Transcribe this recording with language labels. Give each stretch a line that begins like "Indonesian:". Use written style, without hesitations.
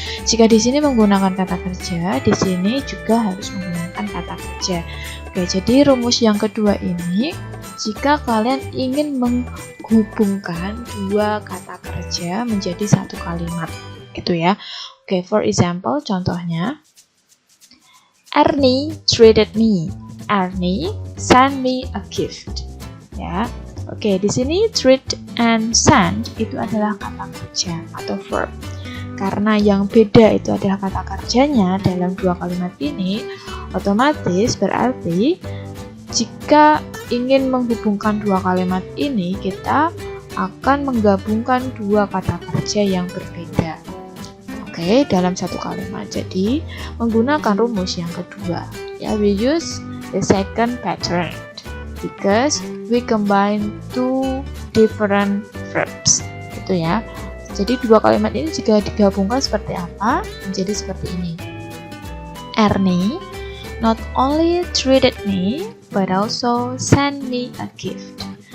Indonesian: Jika di sini menggunakan kata kerja, di sini juga harus menggunakan kata kerja. Oke, jadi rumus yang kedua ini jika kalian ingin menghubungkan dua kata kerja menjadi satu kalimat, gitu ya.
English: Oke, for example,
Indonesian: contohnya,
English: Ernie treated me. Ernie sent me a gift.
Indonesian: Ya, oke, di sini
English: treat and send
Indonesian: itu adalah kata kerja atau verb. Karena yang beda itu adalah kata kerjanya dalam dua kalimat ini, otomatis berarti jika ingin menghubungkan dua kalimat ini, kita akan menggabungkan dua kata kerja yang berbeda. Oke, dalam satu kalimat. Jadi, menggunakan rumus yang kedua.
English: Ya, we use the second pattern because we combine two different verbs.
Indonesian: Gitu ya. Jadi dua kalimat ini jika digabungkan seperti apa? Menjadi seperti ini.
English: Ernie not only treated me but also sent me a gift.